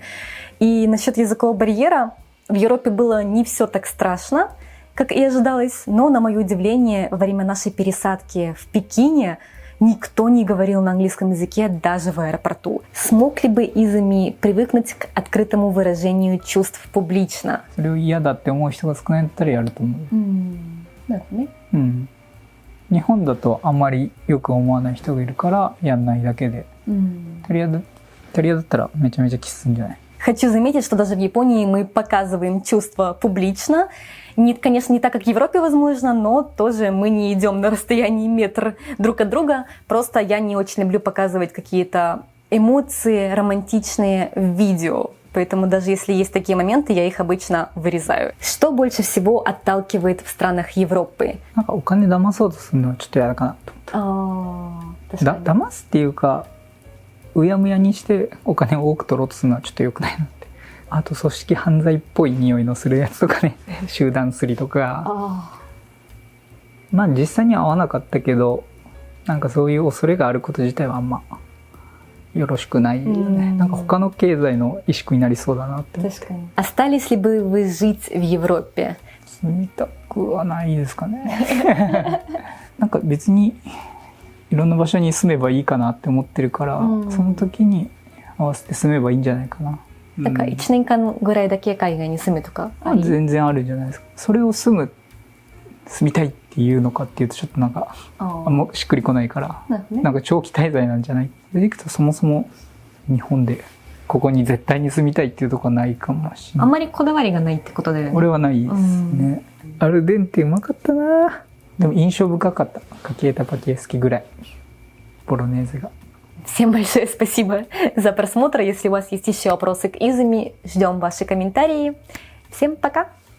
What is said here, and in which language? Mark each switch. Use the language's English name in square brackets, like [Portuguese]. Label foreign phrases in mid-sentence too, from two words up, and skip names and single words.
[Russian] И насчет языкового барьера в Европе было не все так страшно, как и ожидалось, но, на мое удивление, во время нашей пересадки в Пекине никто не говорил на английском языке даже в аэропорту. Смог ли бы Изами привыкнуть к открытому выражению чувств публично? [Japanese] それを嫌だって思う人が少ないんだったらやると思う。うん。日本だとあんまりよく思わない人がいるからやんないだけで、イタリアだったらめちゃめちゃキスするんじゃない？ [Russian] Хочу заметить, что даже в Японии мы показываем чувства публично. Нет, конечно, не так, как в Европе, возможно, но тоже мы не идем на расстоянии метр друг от друга. Просто я не очень люблю показывать какие-то эмоции романтичные в видео. Поэтому даже если есть такие моменты, я их обычно вырезаю. Что больше всего отталкивает в странах Европы? [Japanese] なんかお金騙そうとするのはちょっと嫌だかなと思った。騙すっていうか、うやむやにしてお金を多く取ろうとするのはちょっと良くないなって。あと組織犯罪っぽい匂いのするやつとかね、集団すりとか。まあ実際には合わなかったけど、なんかそういう恐れがあること自体はあんまよろしくないよね。なんか他の経済の萎縮になりそうだなって。確かに。 [Russian] Остались ли бы вы жить в Европе? [Japanese] 住みたくはないですかね。なんか別にいろんな場所に住めばいいかなって思ってるから、その時に合わせて住めばいいんじゃないかな。なんか1年間ぐらいだけ海外に住むとか、全然あるじゃないですか。それを住みたいっていうのかっていうとちょっとなんかあんましっくりこないから、なんか長期滞在なんじゃない？でいくとそもそも日本でここに絶対に住みたいっていうとこはないかもしれない。あんまりこだわりがないってことで。俺はないですね。アルデンテうまかったな。でも印象深かった。カキエタパキエスキぐらい。ボロネーゼが。 [Russian] Всем большое спасибо за просмотр. Если у вас есть еще вопросы к Изами, ждем ваши комментарии. Всем пока!